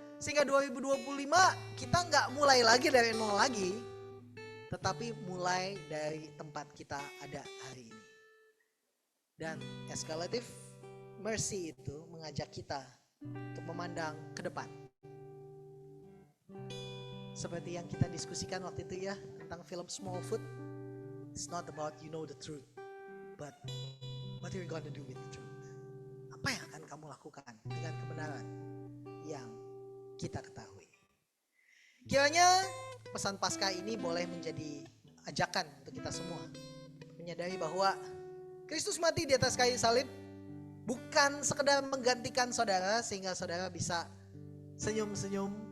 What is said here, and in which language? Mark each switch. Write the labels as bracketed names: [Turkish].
[Indonesian] Sehingga 2025 kita nggak mulai lagi dari nol lagi, tetapi mulai dari tempat kita ada hari ini. Dan escalative mercy itu mengajak kita untuk memandang ke depan. Seperti yang kita diskusikan waktu itu ya, tentang film Smallfoot. [English] It's not about you know the truth, but what you're gonna do with the truth. [Indonesian] Apa yang akan kamu lakukan dengan kebenaran yang kita ketahui. Kiranya pesan Paskah ini boleh menjadi ajakan untuk kita semua. Menyadari bahwa Kristus mati di atas kayu salib bukan sekedar menggantikan saudara sehingga saudara bisa senyum-senyum.